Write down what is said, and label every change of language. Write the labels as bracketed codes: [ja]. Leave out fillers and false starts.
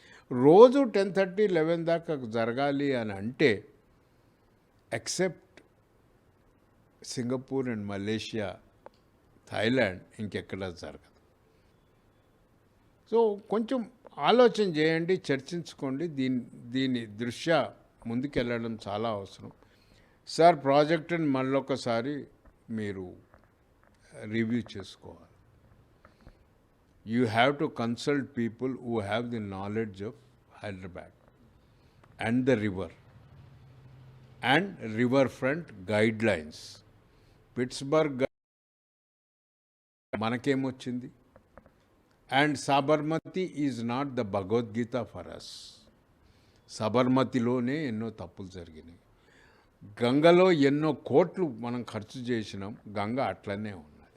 [te] రోజు 10:30, 11 దాకా జరగాలి అని అంటే except Singapore and Malaysia, Thailand, ఇంకెక్కడా జరగదు. సో కొంచెం ఆలోచన చేయండి, చర్చించుకోండి. దీని దృష్ట్యా ముందుకెళ్ళడం చాలా అవసరం. సార్, ప్రాజెక్టుని మళ్ళొకసారి మీరు రివ్యూ చేసుకోవాలి. [en] You have to consult people who have the knowledge of Hyderabad and the river and riverfront guidelines. [te] Pittsburgh మనకేమొచ్చింది? [en] And Sabarmati is not the Bhagavad Gita for us. [te] సబర్మతిలోనే ఎన్నో తప్పులు జరిగినాయి. గంగలో ఎన్నో కోట్లు మనం ఖర్చు చేసినాం, గంగ అట్లనే ఉన్నది.